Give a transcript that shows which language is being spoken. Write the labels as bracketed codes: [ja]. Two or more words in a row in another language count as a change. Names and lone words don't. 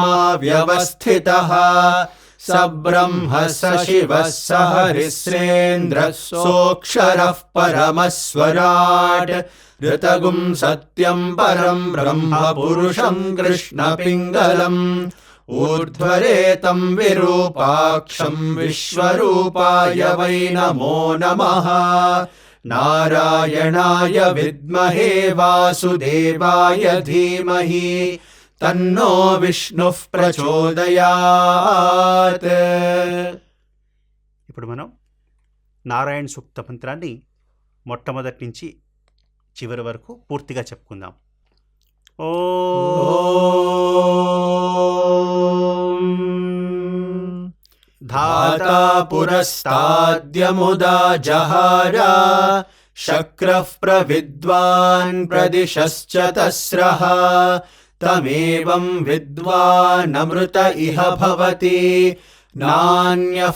[sa] व्यवस्थितः स ब्रह्म स शिवः स हरिश्रेन्द्रः सोऽक्षरः परमस्वराट् ऋतगुं सत्यं परं ब्रह्म पुरुषं कृष्णपिङ्गलम् ऊर्ध्वरेतं विरूपाक्षं विश्वरूपाय वै नमो नमः। नारायणाय विद्महे वासुदेवाय धीमहि तन्नो विष्णुः प्रचोदयात्. [te] ఇప్పుడు మనం నారాయణ సూక్త మంత్రాన్ని మొట్టమొదటి నుంచి చివరి వరకు పూర్తిగా చెప్పుకుందాం. ఓం [sa] धाता पुरस्ताद्यमुदा जहारा शक्रः प्रविद्वान् प्रदिशश्च तस्रः तमेवं विद्वानमृत इह भवति नान्यः